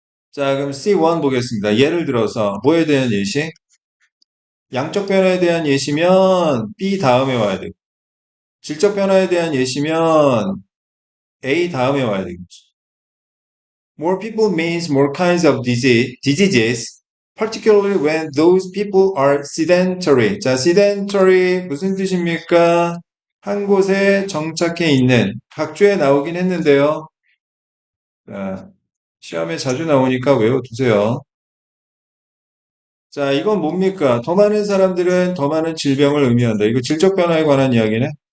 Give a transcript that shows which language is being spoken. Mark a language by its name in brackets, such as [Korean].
[Korean] 자, 그럼 C1 보겠습니다. 예를 들어서 뭐에 대한 예시? 양적 변화에 대한 예시면 B 다음에 와야 되고 질적 변화에 대한 예시면 A 다음에 와야 되겠지. [English] More people means more kinds of diseases, particularly when those people are sedentary. [Korean] 자, sedentary 무슨 뜻입니까? 한 곳에 정착해 있는 각주에 나오긴 했는데요. 자, 시험에 자주 나오니까 외워두세요. 자, 이건 뭡니까? 더 많은 사람들은 더 많은 질병을 의미한다. 이거 질적 변화에 관한 이야기네.